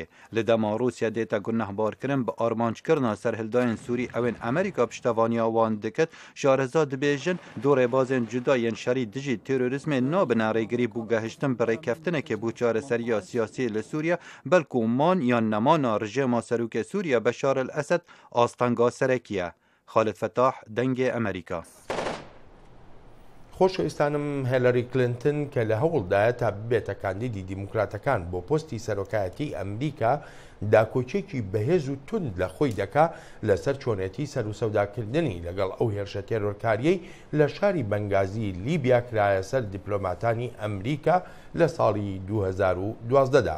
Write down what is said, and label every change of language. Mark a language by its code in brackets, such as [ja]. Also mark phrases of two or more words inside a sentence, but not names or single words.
[ku] Li dema Rûsya dê te gunehbarkirin bi armançkirina serhildayên Sûrî ewên Amerîka piştevaniya wan diket, şareza dibêjin du rêbazên cuda yên şerî dijî terorîzmê nabin rêgirî bû gehiştin bi rêkeftinekê bû çareseriya siyasî li Sûriye belkû man yan nemana rejêma serokê Sûriye Beşar el-Esed astenga serekî ye. Khalid Fettah dengê Amerîka. [ckb] خۆشەویستانم هێلەری کلنتن کە لە هەوڵدایە تا ببێتە کاندیدی دیموکراتەکان بۆ پۆستی سەرۆکایەتی ئەمریکا داکۆچێکی بەهێز و تند لە خۆی دەکا لەسەر چۆنێتی سەر و سەوداکردنی لەگەڵ ئەو هێرشە تێرۆرکاریەی لە شاری بەنگازی لیبیا کرایە سەر دیپلۆماتانی ئەمریکا لە ساڵی 2012دا.